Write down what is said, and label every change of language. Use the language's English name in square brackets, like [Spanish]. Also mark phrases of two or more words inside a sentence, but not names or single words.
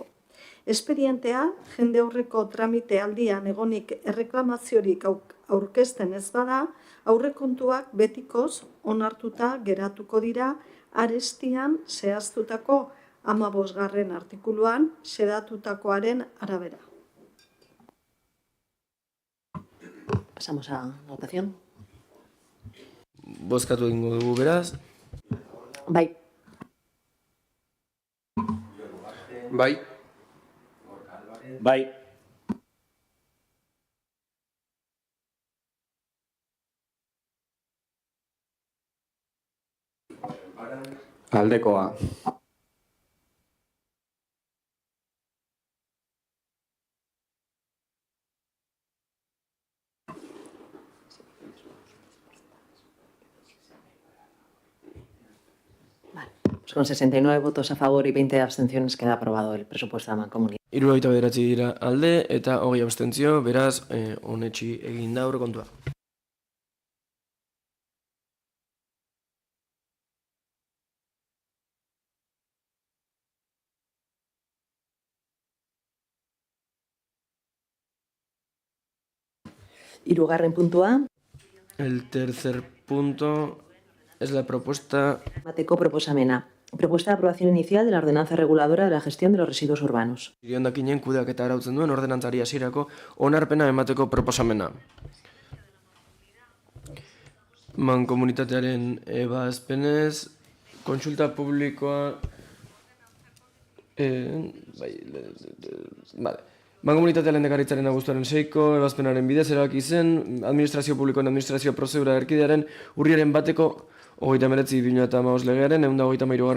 [Basque] Espedientea jendaurreko tramite aldian egonik erreklamaziorik aurkezten ez bada, aurrekontuak betikoz onartuta geratuko dira arestian zehaztutako 15. artikuluan xedatutakoaren arabera. [Spanish] Pasamos a votación. [Basque] Bozkatu egingo dugu beraz. Bai. Bai. Bai. Aldekoa. [Spanish] Pues con 69 votos a favor y 20 abstenciones queda aprobado el presupuesto de la Mancomunidad. [Basque] 79 dira alde eta 20 abstentzio, beraz, onetsi egin da aurrekontua. Hirugarren puntua, [Spanish] El tercer punto es la propuesta [Basque] emateko proposamena. [Spanish] Propuesta de aprobación inicial de la ordenanza reguladora de la gestión de los residuos urbanos. [Basque] hondakinen kudeaketa arautzen duen ordenantzari hasierako onarpena emateko proposamena. Mankomunitatearen ebazpenez, kontsulta publikoa... Mankomunitatea lehendakaritzaren abuztuaren 6ko ebazpenaren bidez erabaki zen, administrazio publikoen administrazio prozedura erkidearen urriaren 1/29/2015 legearen 123.